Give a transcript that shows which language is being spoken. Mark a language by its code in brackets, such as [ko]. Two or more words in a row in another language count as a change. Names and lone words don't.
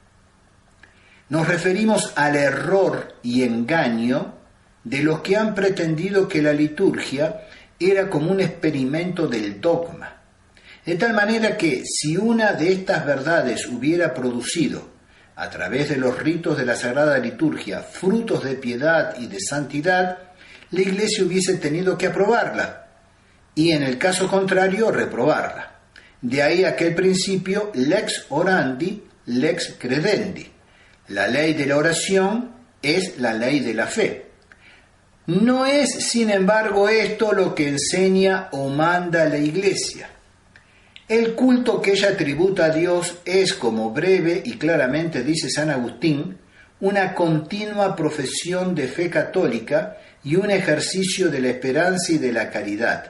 [es] Nos referimos al error y engaño de los que han pretendido que la liturgia era como un experimento del dogma, de tal manera que si una de estas verdades hubiera producido, a través de los ritos de la Sagrada Liturgia, frutos de piedad y de santidad, la Iglesia hubiese tenido que aprobarla, y en el caso contrario, reprobarla. De ahí aquel principio [la] lex orandi, lex credendi. [es] La ley de la oración es la ley de la fe. No es, sin embargo, esto lo que enseña o manda la Iglesia. El culto que ella tributa a Dios es, como breve y claramente dice San Agustín, una continua profesión de fe católica y un ejercicio de la esperanza y de la caridad.